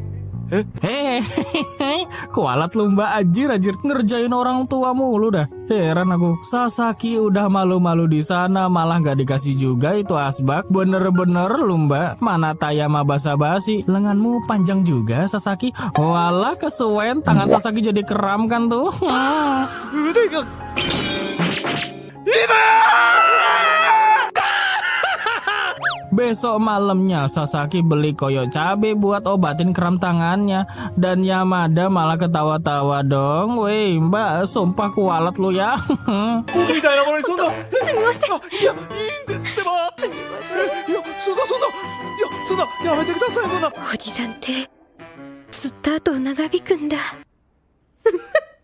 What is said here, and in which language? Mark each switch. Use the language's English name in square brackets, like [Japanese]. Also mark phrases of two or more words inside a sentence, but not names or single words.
[Indonesian] Kualat lu mbak, anjir ngerjain orang tua mulu dah. Heran aku. Sasaki udah malu-malu di sana malah gak dikasih juga itu asbak. Bener-bener lu mbak. Mana Tayama basa-basi. Lenganmu panjang juga Sasaki. [Javanese] Walah kesuwen, [Indonesian] tangan Sasaki jadi kram kan tuh. [Japanese] 腕が痛い。 [Indonesian] Besok malamnya Sasaki beli koyok cabe buat obatin kram tangannya. Dan Yamada malah ketawa-tawa dong. Weh mbak, sumpah kualat lu ya. [Japanese] 僕みたいなものにそんな。すみません。いや、いいんですってば。いや、そんな、やめてください、そんな。おじさんってずっと後を長引くんだ